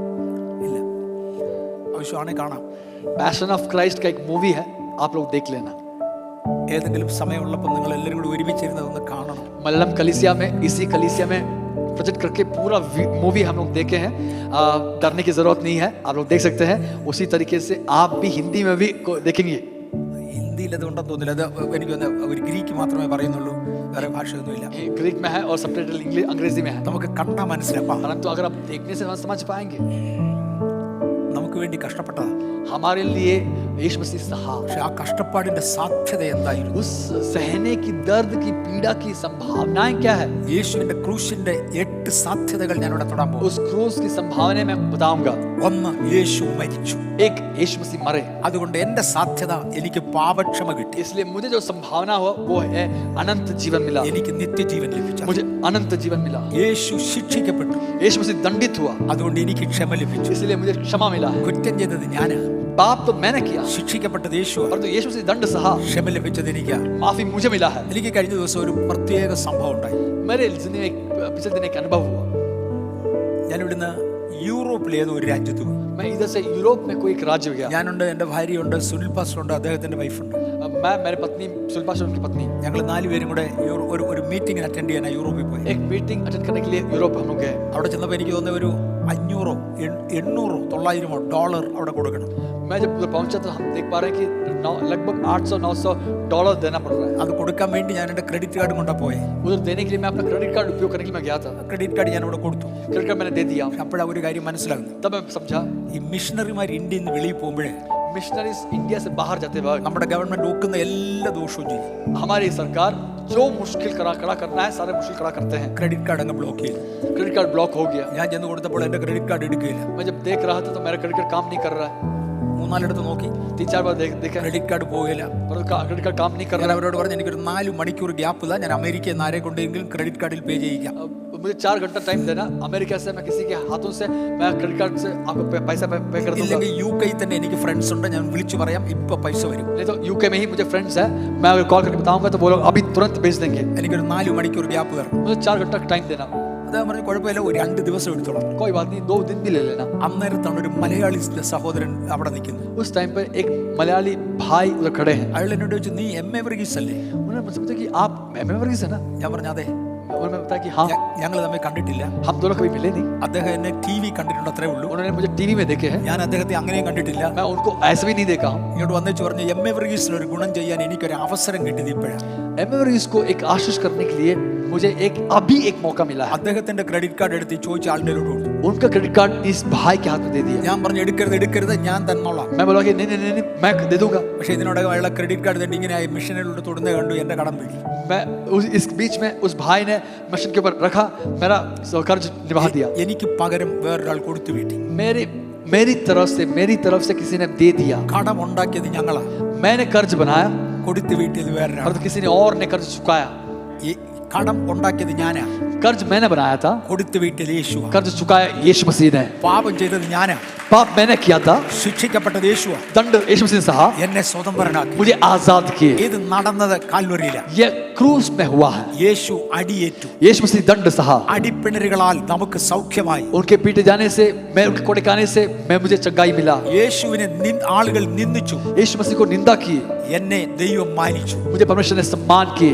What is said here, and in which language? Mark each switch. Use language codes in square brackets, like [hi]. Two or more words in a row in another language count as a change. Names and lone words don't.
[ml] ഇല്ല. ആവശ്യമാണെങ്കിൽ കാണാം. [hi] पैशन ऑफ क्राइस्ट का एक मूवी है, आप लोग देख लेना. [ml] ഏതെങ്കിലും സമയമുള്ളപ്പോൾ നിങ്ങൾ എല്ലാവരും കൂടി ഒരുമിച്ചിരുന്നതൊന്ന് കാണണം. [hi] मलयालम कलीसिया में, इसी कलीसिया में प्रोजेक्ट करके पूरा मूवी हम लोग देखे हैं. डरने की जरूरत नहीं है, आप लोग देख सकते हैं. उसी तरीके से आप भी हिंदी में भी देखेंगे. [ml] ഹിന്ദിയിൽ അത് ഉണ്ടെന്ന് തോന്നില്ല. അത് എനിക്ക് ഒരു ഗ്രീക്ക് മാത്രമേ പറയുന്നുള്ളൂ, വേറെ ഭാഷയൊന്നുമില്ല. [hi] ग्रीक में है और सबटाइटल अंग्रेजी में है. [ml] നമുക്ക് കണ്ടാ മനസ്സിലാക്കാം. [hi] परंतु अगर आप देखने से समझ पाएंगे. [ml] നമുക്ക് നമുക്ക് വേണ്ടി കഷ്ടപ്പെട്ടതാണ്. [hi] हमारे लिए यीशु मसीह सहा. [ml] പക്ഷെ ആ കഷ്ടപ്പാടിന്റെ സാധ്യത എന്തായിരുന്നു? [hi] उस सहने की दर्द की पीड़ा की संभावनाएं क्या है? [ml] യേശുവിന്റെ ക്രൂശിന്റെ 8 സാധ്യതകൾ ഞാൻ ഇവിടെ തൊടാൻ പോകുന്നു. [hi] उस क्रूस की संभावनाएं मैं बताऊंगा. [ml] ഒന്ന്, യേശു മരിച്ചു. [hi] एक, यीशु मसीह मरे. [ml] അതുകൊണ്ട് എന്റെ സാധ്യത എനിക്ക് പാപക്ഷമ കിട്ടി. [hi] इसलिए मुझे जो संभावना हुआ वो है अनंत जीवन मिला. [ml] എനിക്ക് നിത്യജീവൻ ലഭിച്ചു. [hi] मुझे अनंत जीवन मिला. [ml] യേശു ശിക്ഷിക്കപ്പെട്ടു. [hi] यीशु मसीह दंडित हुआ. [ml] അതുകൊണ്ട് എനിക്ക് ക്ഷമ ലഭിച്ചു. [hi] इसलिए मुझे क्षमा मिला. [ml] കുറ്റം ചെയ്തത് ഞാനാ. [hi] पाप तो मैंने किया. [ml] ശിക്ഷിക്കപ്പെട്ടത് യേശു. [hi] परंतु यीशु मसीह दंड सहा. [ml] ക്ഷമ ലഭിച്ചത് എനിക്കാ. [hi] माफी मुझे मिला है. [ml] എനിക്ക് കഴിഞ്ഞ ദിവസം ഒരു പ്രത്യേക സംഭവം ഉണ്ടായി. [hi] मेरे जिंदगी में पिछले दिन एक अनुभव हुआ. [ml] ഞാൻ ഇവിടുന്ന് യൂറോപ്പിലെ ഏതോ ഒരു രാജ്യത്ത് പോയി. [hi] मैं इधर से यूरोप में कोई एक राज्य गया. [ml] ഞാനുണ്ട്, എൻ്റെ ഭാര്യയുണ്ട്, സുനിൽ പാസ്റ്റർ ഉണ്ട്, അദ്ദേഹത്തിന്റെ വൈഫുണ്ട്. [hi] मैं, मेरी पत्नी सुल्पा से उनकी पत्नी, [ml] ഞങ്ങൾ 4 പേരും കൂടെ ഒരു [en] meeting attend [ml] ചെയ്യാനാണ് യൂറോപ്പിൽ പോയി. [hi] एक [en] meeting attend [hi] करने के लिए यूरोप हम लोग गए. [ml] അവിടെ ചെന്നപ്പോൾ എനിക്ക് തോന്നുന്ന ഒരു 500 800 900 ഡോളർ അവിടെ കൊടുക്കണം. [hi] मैं जब उधर पहुंचा तो हम देख पा रहे हैं कि लगभग 800-900 डॉलर देना पड़ रहा है. [ml] അത് കൊടുക്കാൻ വേണ്ടി ഞാൻ എൻ്റെ [en] credit card [ml] കൊണ്ടാ പോയെ. [hi] उधर देने के लिए मैं अपना [en] credit card [hi] उपयोग करने के लिए मैं गया था. [en] credit card [ml] ഞാൻ അവിടെ കൊടുത്തു. [en] credit card [hi] मैंने दे दिया. [ml] അപ്പോഴാ ഒരു കാര്യം മനസ്സിലാകുന്നത്. [hi] तब मैं समझा [ml] ഈ മിഷണറിമാർ ഇന്ത്യയിൽ നിന്ന് വെളിയിൽ പോകുമ്പോഴേ [hi] मिशनरीज इंडिया से बाहर जाते वक्त [ml] നമ്മുടെ ഗവൺമെന്റ് നോക്കുന്ന എല്ലാ ദോഷവും ചെയ്യും. [hi] हमारी सरकार जो मुश्किल खड़ा करना है सारे मुश्किल खड़ा करते हैं. [en] credit card [ml] അങ്ങ് ബ്ലോക്ക് ചെയ്തു. [en] credit card [hi] ब्लॉक हो गया. [ml] ഞാൻ ചെന്ന് കൊടുത്തപ്പോൾ എൻ്റെ [en] credit card [ml] എടുക്കുകയില്ല. [hi] मैं जब देख रहा था तो मेरा [en] credit card [hi] काम नहीं कर रहा है. [ml] 3-4 നോക്കി, [hi] 3-4 बार देखा [en] credit card [ml] പോകില്ല. [hi] पर [en] credit card [hi] काम नहीं कर [ml] ഞാൻ [hi] रहा. [ml] അവരോട് പറഞ്ഞു എനിക്കൊരു 4 മണിക്കൂർ ഗ്യാപ്പ് ഇല്ല, ഞാൻ അമേരിക്കയിൽ നിന്ന് ആരെ കൊണ്ടെങ്കിലും ക്രെഡിറ്റ് കാർഡിൽ പേ ചെയ്യിക്കാം. [hi] मुझे 4 घंटा टाइम देना. अमेरिका से मैं किसी के हाथों से मैं [en] credit card [hi] से आपको पैसा पे कर दूंगा. [ml] ഇല്ലെങ്കിൽ UK തന്നെ എനിക്ക് ഫ്രണ്ട്സ് ഉണ്ട്, ഞാൻ വിളിച്ചു പറയാം, ഇപ്പൊ പൈസ വരും. [hi] नहीं तो यूके में ही मुझे फ्रेंड्स है, मैं अगर कॉल करके बताऊंगा तो वो लोग अभी तुरंत भेज देंगे. [ml] എനിക്കൊരു 4 മണിക്കൂർ ഗ്യാപ്പ് തരണം. [hi] मुझे 4 घंटा टाइम देना. [ml] അദ്ദേഹം പറഞ്ഞു കുഴപ്പമില്ല, ഒരു 2 ദിവസം എടുത്തോളാം. [hi] कोई बात नहीं, 2 दिन भी ले लेना. [ml] അന്നേരത്താണ് ഒരു മലയാളി സഹോദരൻ അവിടെ നിൽക്കുന്നത്. [hi] उस टाइम पर एक मलयाली भाई उधर खड़े हैं. [ml] അയാൾ എന്നോട് ചോദിച്ചു, നീ MA വർഗീസ് അല്ലേ? [hi] उन्होंने मुझसे पूछा कि आप एमए वर्गीस है ना? [ml] ഞാൻ പറഞ്ഞു അതെ. [hi] उन्होंने बताया कि हाँ. [ml] ഞങ്ങൾ തമ്മിൽ കണ്ടിട്ടില്ല. [hi] हम दोनों कभी मिले नहीं. [ml] അദ്ദേഹം എന്നെ TV കണ്ടിട്ടുണ്ട്, അത്രേ ഉള്ളൂ. [hi] उन्होंने मुझे टीवी में देखे हैं. [ml] ഞാൻ അദ്ദേഹത്തെ അങ്ങനെയും കണ്ടിട്ടില്ല. [hi] मैं उनको ऐसे भी नहीं देखा हूँ. [ml] ഇങ്ങോട്ട് വന്നേച്ച് പറഞ്ഞു, MA വർഗീസിന് ഒരു ഗുണം ചെയ്യാൻ എനിക്കൊരു അവസരം കിട്ടിയത് ഇപ്പോഴാണ്. [hi] एमए वर्गीस को एक आशीष करने के लिए मुझे अभी एक मौका मिला है. [ml] അദ്ദേഹത്തിന്റെ [en] credit card [ml] എടുത്ത് ചോദിച്ച ആളുടെ കൊടുത്തു. [hi] उनका [en] credit card [hi] इस भाई के हाथ में दे दिया. [ml] ഞാൻ പറഞ്ഞു എടുക്കരുത്, ഞാൻ തന്നോളാം. [hi] मैं बोला कि नहीं मैं दे दूंगा. [ml] പക്ഷേ ഇതിനോടകം അയാളെ [en] credit card [ml] തന്നെ ഇങ്ങനെ മിഷനിലൂടെ തൊടുന്നത് കണ്ടു, എന്റെ കടം വീടി. [hi] मैं इस बीच में उस भाई ने मशीन के ऊपर रखा, मेरा कर्ज निभा दिया. [ml] എനിക്ക് പകരം വേറൊരാൾ കൊടുത്തു വീട്ടി. [hi] मेरी तरफ से किसी ने दे दिया. [ml] കടം ഉണ്ടാക്കിയത് ഞങ്ങളാ. [hi] मैंने कर्ज बनाया [ml] കൊടുത്തു വീട്ടിയത് വേറൊരാൾ. [hi] और किसी ने और ने कर्ज चुकाया. [ml] ഈ കടം ഉണ്ടാക്കിയത് ഞാനാ. [hi] कर्ज मैंने बनाया था, [ml] കൊടുത്തു വീട്ടിയത് യേശുവാ. [hi] कर्ज चुकाया यीशु मसीह ने. [ml] പാപം ചെയ്തത് ഞാനാ. [hi] पाप मैंने किया था, [ml] ശിക്ഷിക്കപ്പെട്ടത് യേശുവാ. [hi] दंड यीशु मसीह ने सहा, [ml] എന്നെ സ്വതന്ത്രനാക്കി. [hi] मुझे आजाद किए. [ml] ഇത് നടന്നത് കാൽവരിയിലാ. [hi] ये क्रूस में हुआ है. [ml] യേശു അടിയേറ്റു. [hi] यीशु मसीह दंड सहा. [ml] അടിപ്പിണരുകളാൽ നമുക്ക് സൗഖ്യമായി. [hi] उनके पीटे जाने से, मैं उनके कोड़े खाने से मुझे चंगाई मिला. [ml] യേശുവിനെ ആളുകൾ നിന്ദിച്ചു. [hi] यीशु मसीह को निंदा की, [ml] എന്നെ ദൈവം മാനിച്ചു. [hi] मुझे परमेश्वर ने सम्मान किए.